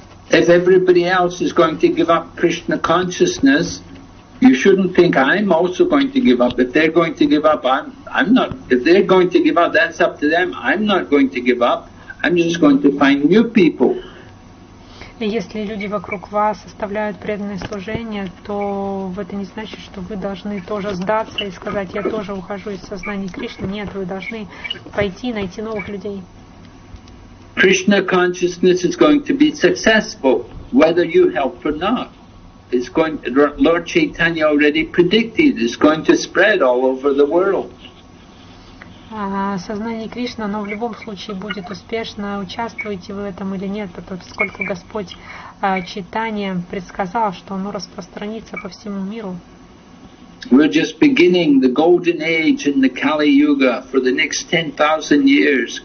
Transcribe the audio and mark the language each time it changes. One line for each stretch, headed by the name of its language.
English: If everybody else is going to give up Krishna consciousness, you shouldn't think I'm also going to give up. If they're going to give up, I'm not. If they're going to give up, that's up to them. I'm not going to give up. I'm just going to find new people.
Russian: И если люди вокруг вас оставляют преданное служение, то это не значит, что вы должны тоже сдаться и сказать, я тоже ухожу из сознания Кришны. Нет, вы должны пойти и найти новых людей.
English: Krishna consciousness is going to be successful, whether you help or not. It's going. Lord Chaitanya already predicted it's going to spread all over the world.
Russian: сознание Кришны, оно в любом случае будет успешно, участвуете вы в этом или нет, поскольку Господь читанием предсказал, что оно распространится по всему миру.
English: We're just beginning the golden age in the Kali Yuga for the next 10,000 years.